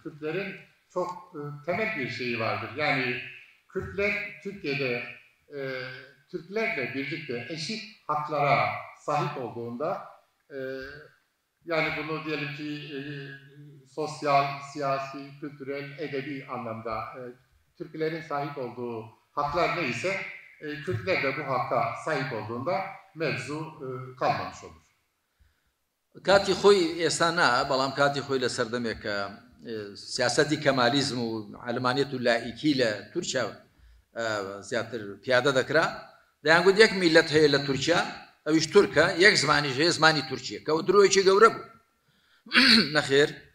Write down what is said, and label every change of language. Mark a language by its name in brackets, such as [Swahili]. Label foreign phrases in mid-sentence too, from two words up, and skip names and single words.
[Turkish] Kürtlerin çok temel bir şeyi vardır. Yani Kürtler Türkiye'de Türklerle birlikte eşit haklara sahip olduğunda yani bunu diyelim ki sosyal, siyasi, kültürel, edebi anlamda Türklerin sahip olduğu haklar neyse Kürtler de bu hakka sahip olduğunda mevzu kalmamış olur. [Central Kurdish] Kati xۆی ئێستا نا بەڵام کاتی خۆی لە سەردەمێکە سیاسەتی کەمالیزم و علمانیەت و لایکی لە تورکیا زیاتر پیادە دەکرا دەیانگوت یەک میلەت هەیە لە تورکیا ئەویش تورکە یەک زمانیش هەیە زمانی تورکیە کە درۆیەکی گەورە بوو نەخێر